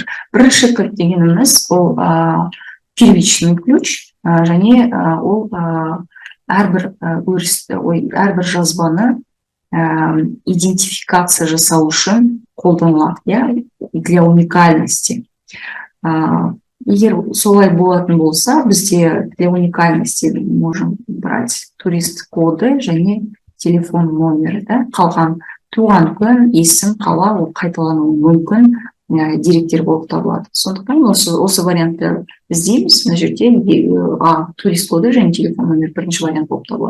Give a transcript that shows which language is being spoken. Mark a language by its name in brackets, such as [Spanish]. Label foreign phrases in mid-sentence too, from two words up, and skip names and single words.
[Kazakh] Бірінші кілт дегеніміз ол [Russian] первичный ключ, [Kazakh] және ол әрбір жазбаны идентификация жасау үшін қолданылады, [Russian] для уникальности. [Kazakh] Егер солай болатын болса, бізде [Russian] для уникальности можем брать [Kazakh] турист коды және телефон номері. Қалған туған күн, есім, қала ол қайталануы мүмкін деректер болып табылады. Сондықтан осы вариантты іздейміз. Мына жерде турист коды және телефон номері бірінші вариант болып табылады.